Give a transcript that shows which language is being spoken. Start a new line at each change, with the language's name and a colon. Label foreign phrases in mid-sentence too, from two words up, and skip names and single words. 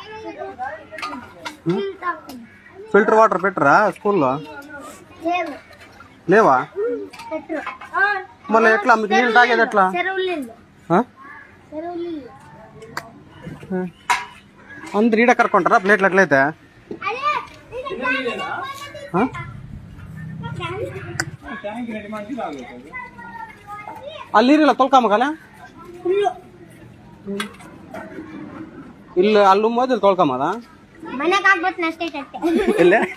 English: filter water
Telugu: పెట్టరా స్కూల్లో? లేవా? మళ్ళీ ఎట్లా మీకు నీళ్ళు తాగేది ఎట్లా? అందరు ఈడ కడుకుంటారా ప్లేట్లు ఎట్లయితే?
Kannada: ಅಲ್ಲಿ ನೀರಿಲ್ಲ ತೊಳ್ಕೊಂಬಕಲ್ಲ ಇಲ್ಲಿ ಅಲ್ಲಿ ಮೊದಲು ತೊಳ್ಕೊಂಬದ ಇಲ್ಲ